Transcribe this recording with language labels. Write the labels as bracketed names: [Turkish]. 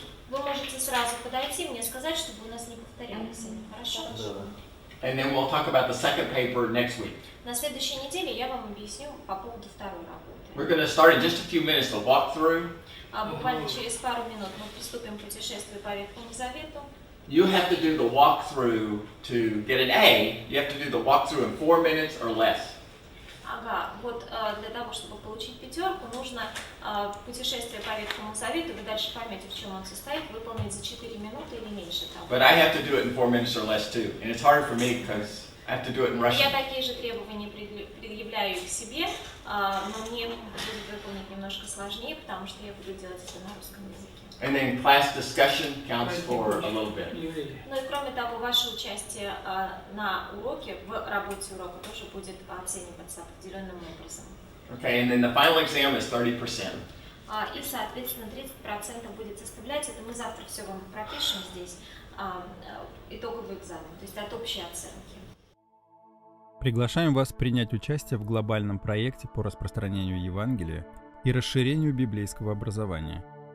[Russian] Вы можете сразу подойти мне сказать, чтобы у нас не повторялись они. Хорошо? [English] And then we'll talk about the second paper next week. [Russian] На следующей неделе я вам объясню по поводу второй работы. [English] We're going to start in just a few minutes the walkthrough. [Russian] Буквально через пару минут мы приступим к путешествию по Ветхому Завету. [English] You have to do the walkthrough to get an A. You have to do the walkthrough in 4 minutes or less. [Russian] Для того, чтобы получить 5, нужно путешествие по Ветхому Завету, вы дальше поймете, в чем он состоит, выполнить за 4 минуты или меньше того. [English] But I have to do it in 4 minutes or less too, and it's harder for me because I have to do it in Russian. [Russian] Я такие же требования предъявляю к себе, но мне будет выполнить немножко сложнее, потому что я буду делать это на русском языке. [English] And then class discussion counts for a little bit. [Russian] Ну и кроме того, ваше участие на уроке, в работе урока тоже будет оцениваться определенным образом. [English] Okay, and then the final exam is 30%. [Russian] И, соответственно, 30% будет составлять, это мы завтра все вам пропишем здесь, итоговый экзамен, то есть от общей оценки. Приглашаем вас принять участие в глобальном проекте по распространению Евангелия и расширению библейского образования.